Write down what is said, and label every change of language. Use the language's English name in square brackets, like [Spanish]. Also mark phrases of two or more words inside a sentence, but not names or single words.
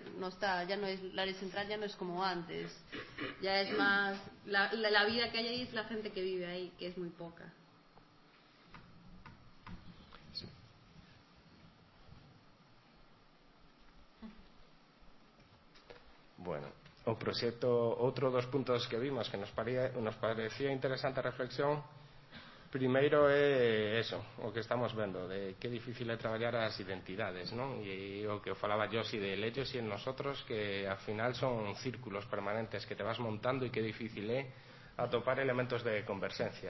[Spanish] Ya no es la área central, ya no es como antes, ya es más la vida que hay ahí, es la gente que vive ahí, que es muy poca. Bueno, [Galician] o proxecto, outro dos puntos que vimos que nos parecía interesante a reflexión, primeiro é eso, o que estamos vendo, de que difícil é traballar as identidades, non? E o que falaba Josi [Spanish] de ellos [Galician] e [Spanish] en nosotros, [Galician] que ao final son círculos permanentes que te vas montando e que difícil é atopar elementos de converxencia.